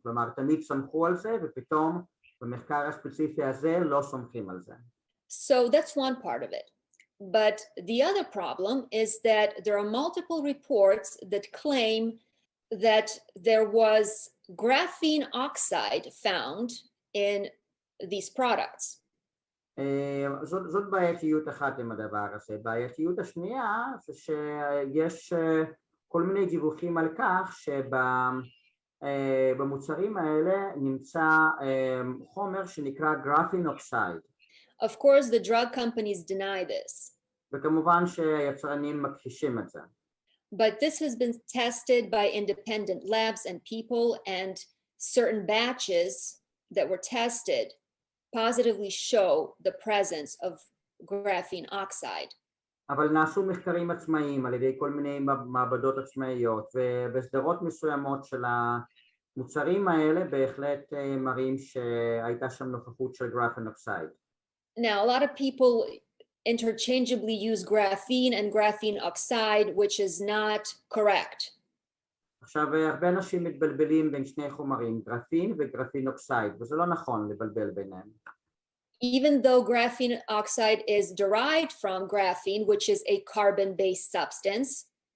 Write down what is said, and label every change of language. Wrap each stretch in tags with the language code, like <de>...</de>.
<he>כלומר, תמיד סמכו על זה, ופתאום במחקר הספציפי הזה לא סומכים על זה.</he> <en>So that's one part of it. But the other problem is that there are multiple reports that claim that there was graphene oxide found in these products.</en> <he>זאת בעייתיות אחת עם הדבר הזה. בעייתיות השנייה זה שיש כל מיני דיווחים על כך שבמוצרים האלה נמצא חומר שנקרא graphene oxide.</he> <en>Of course, the drug companies deny this.</en> <he>וכמובן שהיצרנים מכחישים את זה.</he> <en>But this has been tested by independent labs and people, and certain batches that were tested positively show the presence of graphene oxide.</en> <he>אבל נעשו מחקרים עצמאיים על ידי כל מיני מעבדות עצמאיות, ובסדרות מסוימות של המוצרים האלה בהחלט מראים שהייתה שם נוכחות של graphene oxide.</he> <en>Now, a lot of people interchangeably use graphene and graphene oxide, which is not correct.</en> <he>עכשיו, הרבה אנשים מתבלבלים בין שני חומרים, גרפין וגרפין אוקסייד, וזה לא נכון לבלבל ביניהם.</he> <en>Even though graphene oxide is derived from graphene, which is a carbon-based substance.</en>